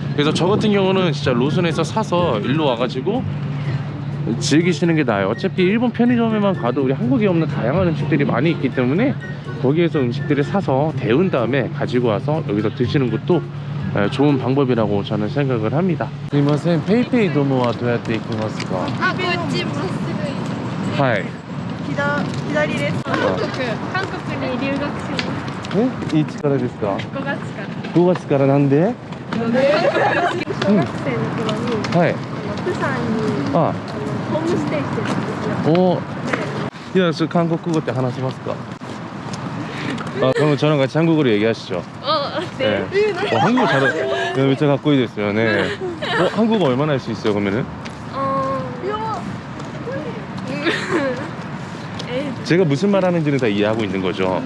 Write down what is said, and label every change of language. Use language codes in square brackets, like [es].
[ko] 그래서 저 같은 경우는 진짜 로손에서 사서 일로 와가지고 즐기시는 게 나아요. 어차피 일본 편의점에만 가도 우리 한국에 없는 다양한 음식들이 많이 있기 때문에 거기에서 음식들을 사서 데운 다음에 가지고 와서 여기서 드시는 것도 좋은 방법이라고 저는 생각을 합니다. [ja] 스미마셍, 페이페이 도모와 どうやって行きますか? こっちまっすぐはい。左です。韓国に留学します。いつからですか? 5月から 5月からなんで? 小学生の頃にはい。プサンにホームステイしてたんですよ。いや、それ韓国語って話せますか? [ko] 그럼 저랑 같이 한국어로 얘기하시죠. 네. 한국어 잘하. 네, 진짜 갖고 있어요. 네. 한국어 얼마나 할 수 있어요, 그러면은? 제가 무슨 말 하는지는 다 이해하고 있는 거죠?